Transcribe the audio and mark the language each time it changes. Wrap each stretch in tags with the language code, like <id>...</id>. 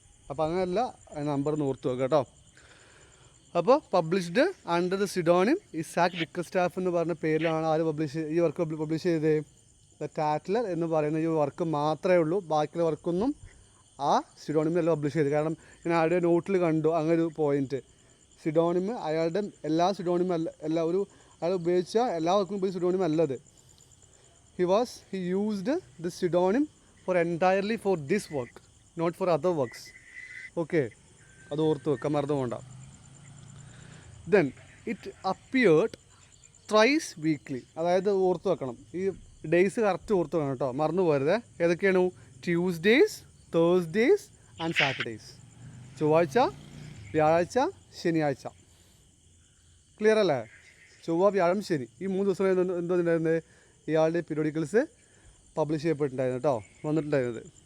<ml>അപ്പോൾ അങ്ങനെയല്ല, നമ്പർ ഓർത്ത് വെക്കുക കേട്ടോ. അപ്പോൾ</ml> <en>published under the pseudonym</en> <ml>ഇസാക്ക് ബിക്കർസ്റ്റാഫ് എന്ന് പറഞ്ഞ പേരിലാണ് ആര് ഈ വർക്ക് പബ്ലിഷ് ചെയ്തത്? ദ ടാറ്റ്ലർ എന്ന് പറയുന്ന ഈ വർക്ക് മാത്രമേ ഉള്ളൂ. ബാക്കിയുള്ള വർക്കൊന്നും ആ സിഡോണിമിലല്ല പബ്ലിഷ് ചെയ്തത്. കാരണം ഞാൻ ആരുടെ നോട്ടിൽ കണ്ടു അങ്ങനെ ഒരു പോയിൻറ്റ്. സിഡോണിം അയാളുടെ എല്ലാ സിഡോണിം അല്ല, അയാൾ ഉപയോഗിച്ച എല്ലാ വർക്കും ഉപയോഗിച്ച സിഡോണിം അല്ലത്.</ml> <en>He used the pseudonym for entirely for this work, not for other works.</en> <ml>Okay, അത് ഓർത്ത് വെക്കാം, മറന്നു പോകണ്ട.</ml> <en>Then it appeared thrice weekly.</en> <ml>അതായത് ഓർത്ത് വെക്കണം, ഈ ഡേയ്സ് കറക്റ്റ് ഓർത്ത് വെക്കണം കേട്ടോ, മറന്നു പോകരുത്. ഏതൊക്കെയാണ്?</ml> <en>Tuesdays, Thursdays and Saturdays.</en> <ml>ചൊവ്വാഴ്ച, വ്യാഴാഴ്ച, ശനിയാഴ്ച. ക്ലിയർ അല്ലേ? ചൊവ്വ, വ്യാഴം, ശനി, ഈ 3 ദിവസം എന്തോ ഉണ്ടായിരുന്നത്? ഇയാളുടെ പീരിയോഡിക്കൽസ് പബ്ലിഷ് ചെയ്യപ്പെട്ടിട്ടുണ്ടായിരുന്നു കേട്ടോ, വന്നിട്ടുണ്ടായിരുന്നത്.</ml>